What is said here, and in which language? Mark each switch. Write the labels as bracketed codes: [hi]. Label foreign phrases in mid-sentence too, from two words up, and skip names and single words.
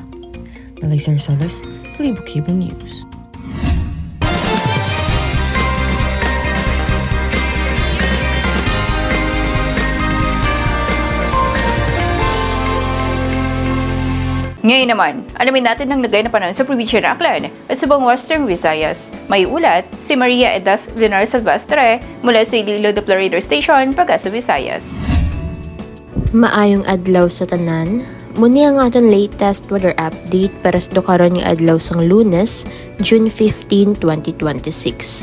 [tl] Liza Rosales, Kalibog Cable News. Ngayon naman, alamin natin ang lagay na panahon sa probinsya ng Aklan at sa buong Western Visayas. May ulat si Maria Edith Leonor Silvestre mula sa Iloilo Doppler Radar Station, Pag-asa, Visayas. [hil] Maayong adlaw sa tanan. Muni ang aton [en] latest weather update [hil] para sa karon nga adlaw sang Lunes, June 15, 2026.